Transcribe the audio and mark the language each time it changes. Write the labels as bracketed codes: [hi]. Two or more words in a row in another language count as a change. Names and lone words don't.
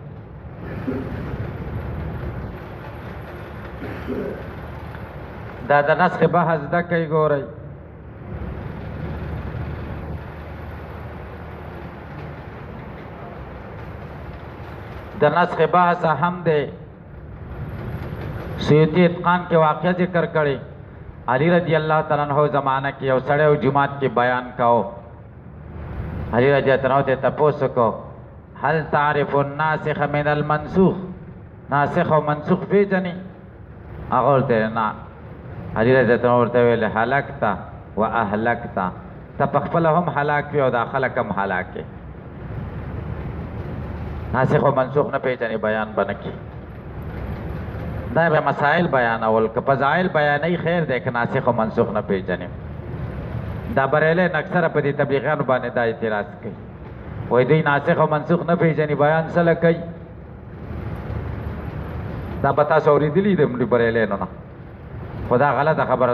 [ps] دا د نسخ بحث زده کوئ ګورئ د نسخ بحث هم دی سیوطی اتقان کې واقعه ذکر کړي علی [ar] رضی اللہ تعالیٰ عنہ [ps] زمانہ کې یو سړی و جماعت کې بیان کاو علی [ar] رضی اللہ عنہ [ps] ته تپوس کو [ar] هل تعرف الناسخ من المنسوخ [ps] ناسخ او منسوخ پیژنې هغه ورته نه علی [ar] رضی اللہ عنہ [ps] ورته ویل [ar] هلکتا و اهلکتا [ps] ته په خپل هم هلاک وي او دا خلک هم هلاک ناسخ او منسوخ نه پیژنې بیان بنکي دا به مسائل بیانول که فضائل بیانې خیر دی که ناسخ او منسوخ نه پیژنې دا بریلی اکثره په دې تبلیغیانو باندې دا اعتراض کوي وایي دوی ناسخ او منسوخ نه پیژني بیان څه کوي دا به تاسو اورېدلي د بریلیانو نه خو دا غلطه خبره